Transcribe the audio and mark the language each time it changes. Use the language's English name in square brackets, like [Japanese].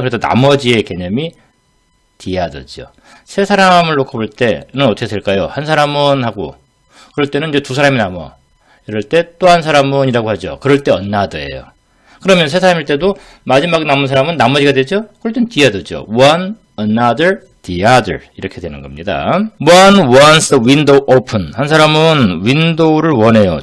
[Korean] 그래서 나머지의 개념이 the other죠. 세 사람을 놓고 볼 때는 어떻게 될까요? 한 사람은 하고 그럴 때는 이제 두 사람이 남아. 이럴 때 또 한 사람은 이라고 하죠. 그럴 때 another예요. 그러면 세 사람일 때도 마지막 남은 사람은 나머지가 되죠? 그럴 땐 the other죠. [English] one, another, the other [Korean] 이렇게 되는 겁니다. [English] One wants the window open. [Korean] 한 사람은 윈도우를 원해요.